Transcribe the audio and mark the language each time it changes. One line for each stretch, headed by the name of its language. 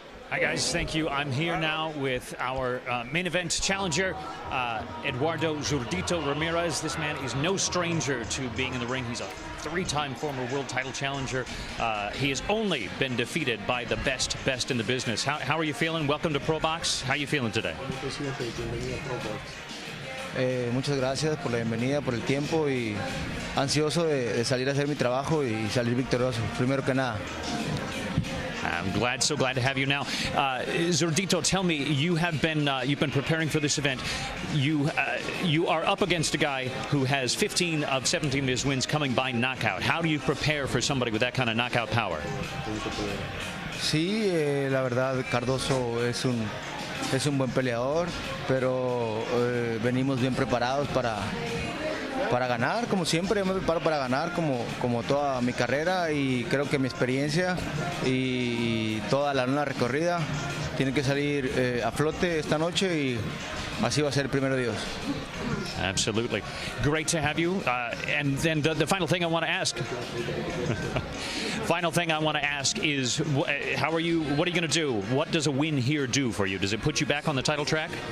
English: Hi guys, thank you. I'm here now with our main event challenger, Eduardo Zurdito Ramirez. This man is no stranger to being in the ring. He's a three-time former world title challenger. He has only been defeated by the best in the business. How are you feeling? Welcome to ProBox. How are you feeling today?
Spanish: Muchas gracias por la bienvenida, por el tiempo y ansioso de salir a hacer mi trabajo y salir victorioso, primero que nada.
English: I'm so glad to have you now. Zurdito, tell me, you've been preparing for this event. You are up against a guy who has 15 of 17 of his wins coming by knockout. How do you prepare for somebody with that kind of knockout power?
Spanish: Sí, la verdad, Cardoso es un buen peleador, pero venimos bien preparados para ganar, como siempre. Yo me preparo para ganar como toda mi carrera y creo que mi experiencia y toda la luna recorrida tiene que salir a flote esta noche y así va a ser, primero Dios.
English: Absolutely. Great to have you. And then the final thing I want to ask. Final thing I want to ask is, how are you? What are you going to do? What does a win here do for you? Does it put you back on the title track?